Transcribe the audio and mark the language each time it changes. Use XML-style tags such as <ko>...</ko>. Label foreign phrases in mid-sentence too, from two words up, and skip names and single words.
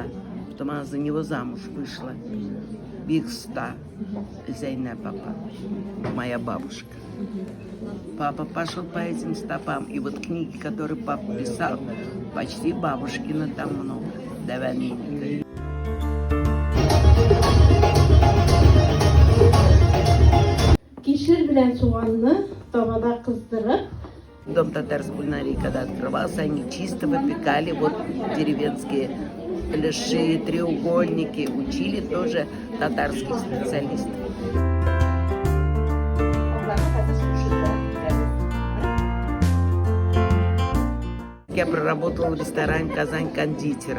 <ru>Потом она за него замуж вышла. Бигста Зейнепова, моя бабушка. Папа пошел по этим стопам. И вот книги, которые папа писал, почти бабушкина там много. До войны.</ru> <tt>Кишер белән суганны тавада кыздырып,</tt> <ru>Дом татарской кулинарии, когда открывался, они чисто выпекали вот деревенские леши, треугольники, учили тоже татарских специалистов. Я проработала в ресторане «Казань» кондитером.</ru>